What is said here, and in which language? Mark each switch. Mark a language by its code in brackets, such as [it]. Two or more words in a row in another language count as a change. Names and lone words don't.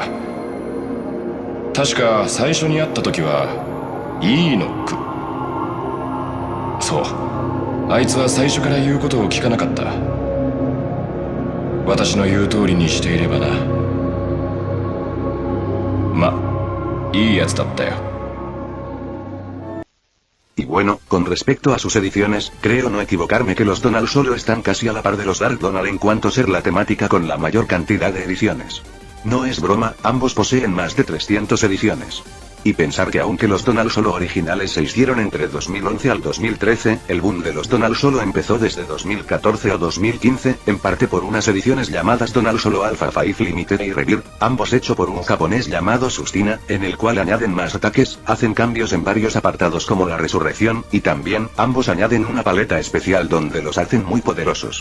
[ja] 確か最初に会った時はイーノック。そう、あいつは最初から言うことを聞かなかった。私の言う通りにしていればな。ま、いいやつだったよ。 [es] Y bueno, con respecto a sus ediciones, creo no equivocarme que los Donald solo están casi a la par de los Dark Donald en cuanto a ser la temática con la mayor cantidad de ediciones. No es broma, ambos poseen más de 300 ediciones. Y pensar que aunque los Donald Solo originales se hicieron entre 2011 al 2013, el boom de los Donald Solo empezó desde 2014 o 2015, en parte por unas ediciones llamadas Donald Solo Alpha 5 Limited y Rebirth, ambos hechos por un japonés llamado Sustina, en el cual añaden más ataques, hacen cambios en varios apartados como la resurrección, y también, ambos añaden una paleta especial donde los hacen muy poderosos.